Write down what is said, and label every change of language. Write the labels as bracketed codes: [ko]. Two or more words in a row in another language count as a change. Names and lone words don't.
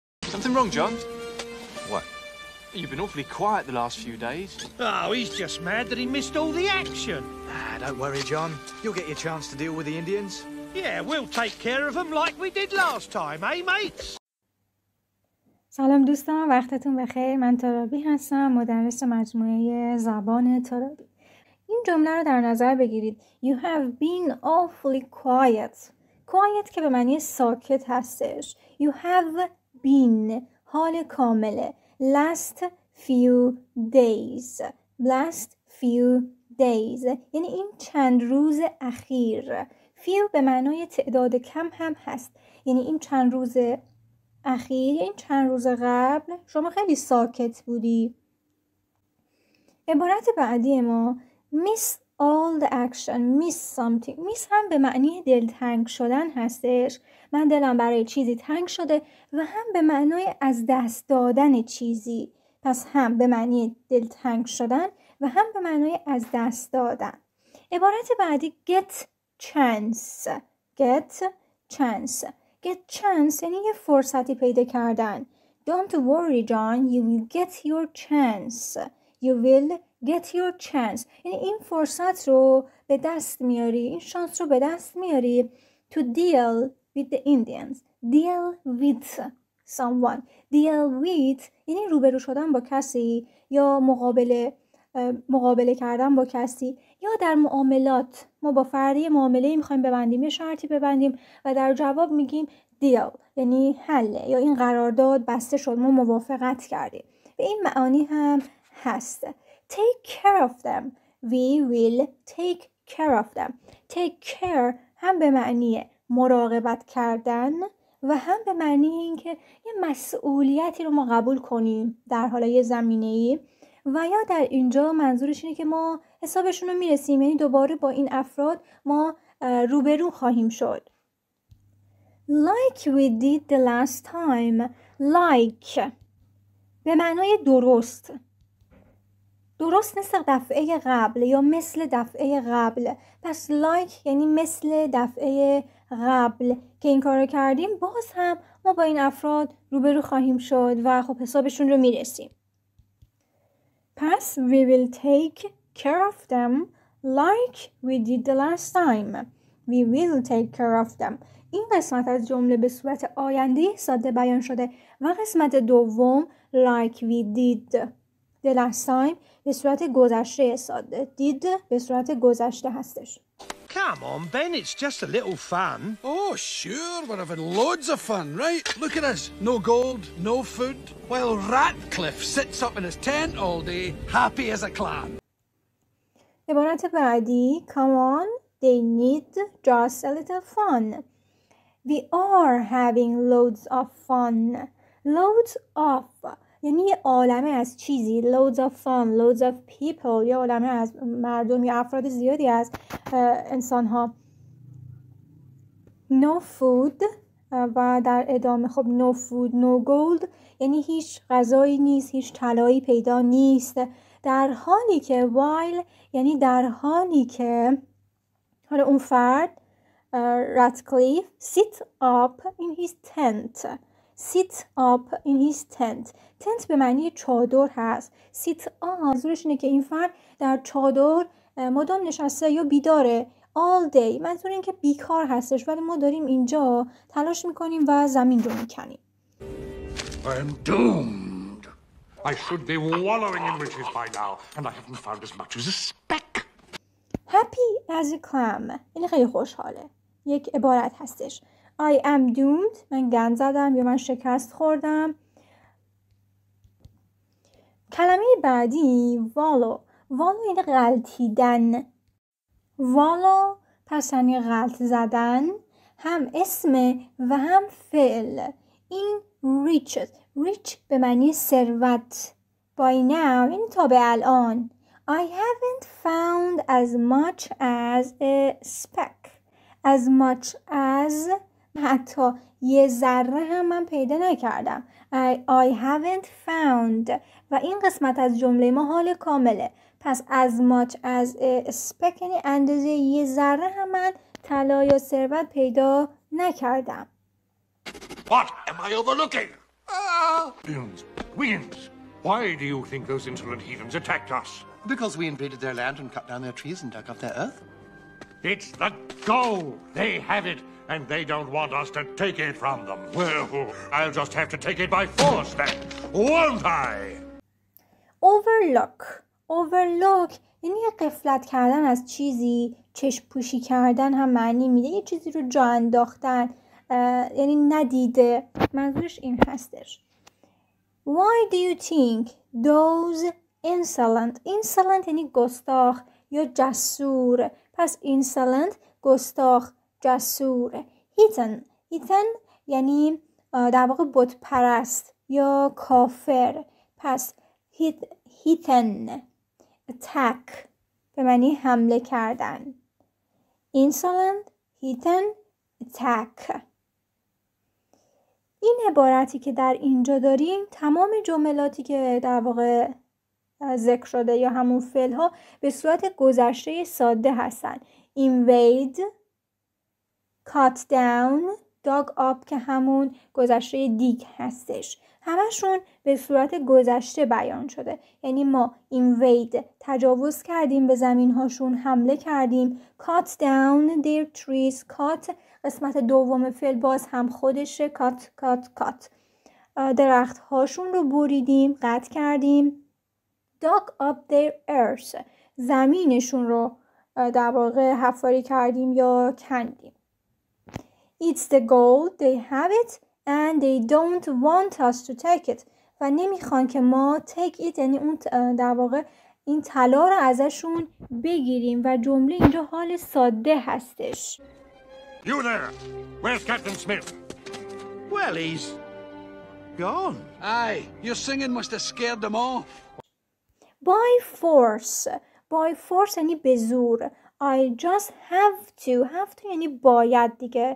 [en] Something wrong, John? What? You've been awfully quiet the last few days. Oh, he's just mad that he missed all the action. Don't worry, John. You'll get your chance to deal with the Indians. Yeah, we'll take care of them like we did last time, eh, mates? [fa] سلام دوستان، وقتتون بخیر. من ترابی هستم، مدرس مجموعه زبان ترابی. این جمله رو در نظر بگیرید. [en] You have been awfully quiet. Quiet [fa] که به معنی ساکت هستش. [en] You have been [fa] حال کامله. [en] Last few days. Last few days. [fa] یعنی این چند روز اخیر. Few به معنای تعداد کم هم هست. یعنی این چند روز اخیر، این چند روز قبل شما خیلی ساکت بودی. عبارت بعدی ما [en] miss all the action, miss something. [fa] miss هم به معنی دلتنگ شدن هستش. من دلم برای چیزی تنگ شده و هم به معنای از دست دادن چیزی. پس هم به معنی دلتنگ شدن و هم به معنای از دست دادن. عبارت بعدی [en] get chance. get chance. Get chance [fa] یعنی یه فرصتی پیدا کردن. [en] Don't worry John, you will get your chance. You will get your chance. [fa] یعنی این فرصت رو به دست میاری، این شانس رو به دست میاری [en] to deal with the Indians. Deal with someone. Deal with [fa] یعنی روبرو شدن با کسی یا مقابله کردن با کسی یا در معاملات. ما با فردی معامله میخوایم ببندیم، یه شرطی ببندیم و در جواب میگیم deal یعنی حله یا این قرارداد بسته شد، ما موافقت کردیم. به این معانی هم هست. [en] Take care of them. We will take care of them. Take care [fa] هم به معنی مراقبت کردن و هم به معنی اینکه یه مسئولیتی رو ما قبول کنیم در حال یه زمینه‌ای و یا در اینجا منظورش اینه که ما حسابشون رو میرسیم، یعنی دوباره با این افراد ما روبرو خواهیم شد. [en] Like we did the last time. [fa] Like به معنای درست. درست مثل دفعه قبل یا مثل دفعه قبل. پس like یعنی مثل دفعه قبل که این کار رو کردیم، باز هم ما با این افراد روبرو خواهیم شد و خب حسابشون رو میرسیم. [en] پس we will take care of them like we did the last time. We will take care of them. [fa] این قسمت از جمله به صورت آینده ساده بیان شده و قسمت دوم [en] like we did the last time [fa] به صورت گذشته ساده. did به صورت گذشته هستش. [en] Come on, Ben, it's just a little fun. Oh, sure, we're having loads of fun, right? Look at us. No gold, no food, while Ratcliffe sits up in his tent all day, happy as a clam. [fa] عبارت بعدی [en] come on, they need just a little fun. We are having loads of fun. Loads of [fa] یعنی یه عالمه از چیزی. [en] Loads of fun, loads of people [fa] یه عالمه از مردم یا افراد زیادی از انسان ها. [en] No food [fa] و در ادامه خب [en] no food, no gold [fa] یعنی هیچ غذایی نیست، هیچ طلایی پیدا نیست. در حالی که while یعنی در حالی که حالا اون فرد [en] Ratcliffe sit up in his tent. Sit up in his tent. tent [fa] به معنی چادر هست. [en] sit up [fa] منظورش اینه که این فرد در چادر مدام نشسته یا بیداره. [en] all day [fa] منظور این که بیکار هستش، ولی ما داریم اینجا تلاش میکنیم و زمین رو میکنیم. [en] I'm doomed. I should be wallowing in riches by now, and I haven't found as much as a speck. Happy as a clam [fa] یعنی خیلی خوشحاله. یک عبارت هستش. [en] I am doomed [fa] من گند زدم یا من شکست خوردم. کلمه بعدی wallow. wallow یعنی غلطیدن. wallow پس یعنی غلط زدن، هم اسم و هم فعل. این riches. rich به معنی ثروت. [en] by now [fa] یعنی تا به الان. [en] I haven't found as much as a speck. as much as [fa] حتی یه ذره هم من پیدا نکردم. [en] I haven't found [fa] و این قسمت از جمله ما حال کامله. پس [en] as much as a speck [fa] یعنی اندازه یه ذره هم من طلا یا ثروت پیدا نکردم. [en] What am I overlooking? Wiggins, why do you think those insolent heathens attacked us? Because we invaded their land and cut down their trees and dug up their earth. It's the gold. They have it, and they don't want us to take it from them. Well, I'll just have to take it by force then, won't I? [fa] overlook یعنی غفلت کردن از چیزی، چشم پوشی کردن هم معنی میده، یه چیزی رو جا انداختن، یعنی ندیده. منظورش این هستش. [en] Why do you think those insolent [fa] یعنی گستاخ یا جسور. پس insolent گستاخ، جسور. heathen یعنی در واقع بت پرست یا کافر. پس [en] heathen attack [fa] به معنی حمله کردن. [en] insolent heathen attack. [fa] این عبارتی که در اینجا داریم تمام جملاتی که در واقع ذکر شده یا همون فعل ها به صورت گذشته ساده هستن. invade، [en] cut down، dug up [fa] که همون گذشته دیگ هستش. همشون به صورت گذشته بیان شده. یعنی ما invade تجاوز کردیم به زمین هاشون، حمله کردیم. [en] cut down their trees، [fa] cut قسمت دوم فعل باز هم خودشه، cut درخت هاشون رو بریدیم، قطع کردیم. [en] dug up their earth [fa] زمینشون رو در واقع حفاری کردیم یا کندیم. It's the gold, they have it and they don't want us to take it. و nemikhwan که ما [en] take it [fa] یعنی اون در واقع این طلا رو ازشون بگیریم و جمله اینجا حال ساده هستش. [en] You there! Where's Captain Smith? Well, he's gone. Aye, your singing must have scared them off. By force [fa] یعنی به زور. [en] I just have to یعنی باید دیگه.